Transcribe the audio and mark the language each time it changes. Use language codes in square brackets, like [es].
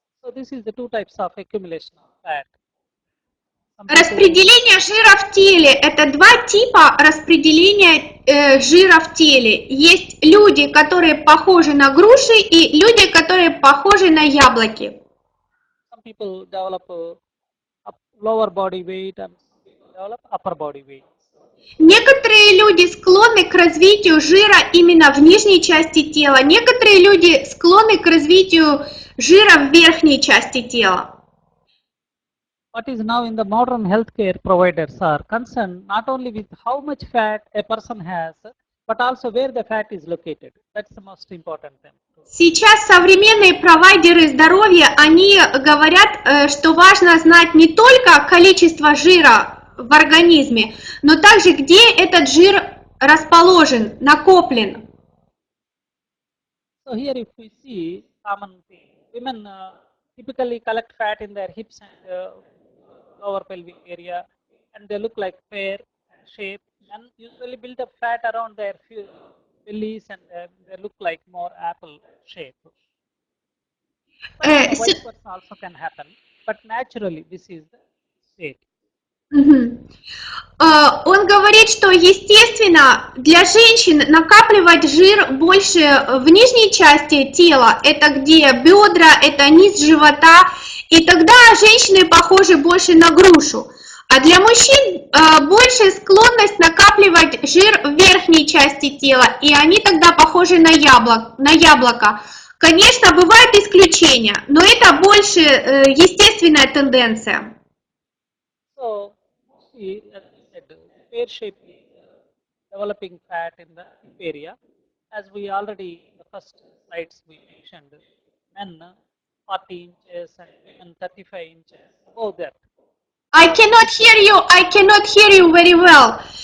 [en] So this is the two types of accumulation of fat. [ru] Распределение жира в теле – это два типа распределения жира в теле. Есть люди, которые похожи на груши, и люди, которые похожи на яблоки. [en] Some people develop lower body weight and some people develop upper body weight. [ru] Некоторые люди склонны к развитию жира именно в нижней части тела, некоторые люди склонны к развитию жира в верхней части тела. [en] What is now in the modern healthcare providers are concerned not only with how much fat a person has, but also where the fat is located. That's the most important thing. [ru] Сейчас современные провайдеры здоровья, они говорят, что важно знать не только количество жира в организме, но также где этот жир расположен, накоплен. [en] So here if we see common thing, women typically collect fat in their hips and lower pelvic area, and they look like pear shape, and usually build up fat around their bellies, and they look like more apple shape. But vice versa also can happen, but naturally this is the state. [ru] Он говорит, что естественно для женщин накапливать жир больше в нижней части тела, это где бедра, это низ живота, и тогда женщины похожи больше на грушу. А для мужчин больше склонность накапливать жир в верхней части тела, и они тогда похожи на яблоко. Конечно, бывают исключения, но это больше естественная тенденция. [en] So, see, as I said, pear shape is developing fat in the hip area. As we already, in the first slides we mentioned, men 40 inches and women 35 inches, above that. I cannot hear you very well.